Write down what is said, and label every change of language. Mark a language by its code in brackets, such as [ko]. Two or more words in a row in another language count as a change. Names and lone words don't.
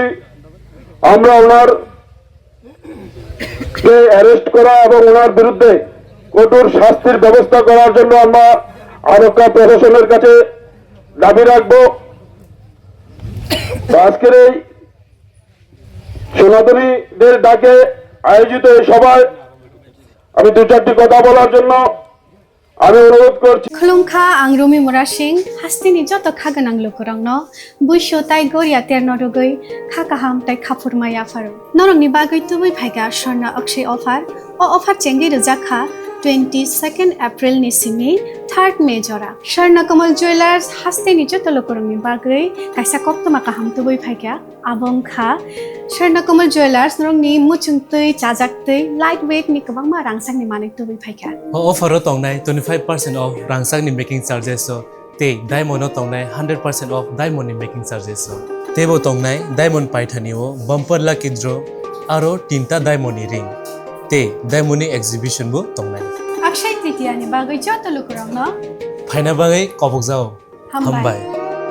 [bn] আমরা ওনার কে অ্যারেস্ট করা এবং ওনার বিরুদ্ধে কঠোর শাস্তির ব্যবস্থা করার জন্য আমরা আরক্ষা প্রশাসনের কাছে দাবি রাখবো। তো আজকের এই সনাতনীদের ডাকে আয়োজিত এই সভায় আমি দু চারটি কথা বলার জন্য আমি অনুরোধ করছি। [brx] खुलुमखा आं रुमि मुरा सिंह हास्तिनि जत खागोनां लोगोरांनो बुइसो ताइ गरिया तेर नरगै खाकाहाम ताइ खाफुरमाय आफारो नरंनि बागै तुबै फाइगा स्वर्ण अक्षय अफार ओ अफार चेंगि रजाखा 22 एप्रिल नि सिंनि 3 मे जरा स्वर्ण कमल ज्वेलार्स हास्तिनि जत लोगोरांनि बागै काइसा कप्तमा काहाम तुबै फाइगा आबंखा स्वर्ण कमल ज्वेलार्स नरंनि मुचुंतै चाजाक्तै [en] light weight [brx] नि गोबांमा रांसांनि माने तुबै फाइगा ऑफर तंगनाय 25% ऑफ रांसांनि [en] making charges [brx] ते डायमंड तंगनाय 100% [en] off diamond making charges [brx] तेबो तंगनाय डायमंड पाइथानिओ [en] bumper lucky draw [brx] आरो 3टा [en] diamond ring [brx] ते [en] diamond exhibition [brx] बो तंगनाय अक्षय तृतीया नि बागै जत लोगोरांनो फाइना बागै कबक जाओ हामबाय। हामबाय